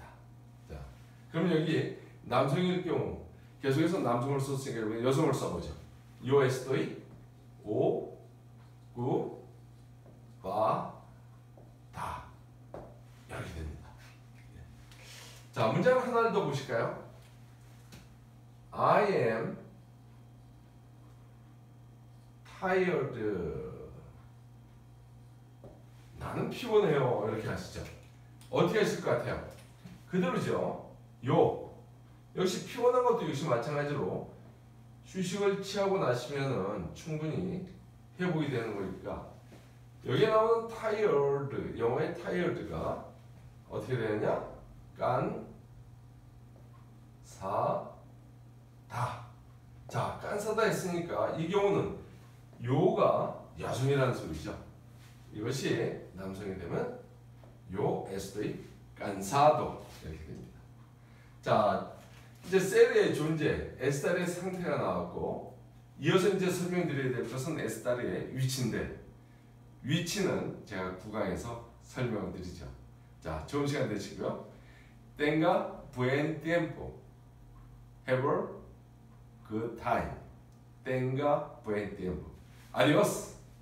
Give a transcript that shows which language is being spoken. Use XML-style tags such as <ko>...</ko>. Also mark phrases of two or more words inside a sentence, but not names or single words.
<ko>자, 그럼 여기 남성일 경우 계속해서 남성을 썼으니까 여성을 써보죠.</ko> <es>Yo estoy ocupada</es> <ko>이렇게 됩니다. 자, 문장을 하나 더 보실까요?</ko> <en>I am tired.</en> <ko>나는 피곤해요. 이렇게 하시죠. 어떻게 하실 것 같아요? 그대로죠. 요. 역시 피곤한 것도 역시 마찬가지로 휴식을 취하고 나시면은 충분히 회복이 되는 거니까 여기에 나오는 tired, 영어의 tired가 어떻게 되느냐?</ko> <es>깐사다.</es> <ko>자, 깐사다 했으니까 이 경우는 요가 여성이라는 소리죠. 이것이 남성이 되면</ko> <es>yo estoy cansado</es> <ko>이렇게 됩니다. 자, 이제 셀의 존재, 에스타르의 상태가 나왔고 이어서 이제 설명드려야 될 것은 에스타르의 위치인데 위치는 제가 9강에서 설명을 드리죠. 자, 좋은 시간 되시고요.</ko> <es>Tenga buen tiempo.</es> <en>Have a good time.</en> <es>Tenga buen tiempo. Adiós.</es>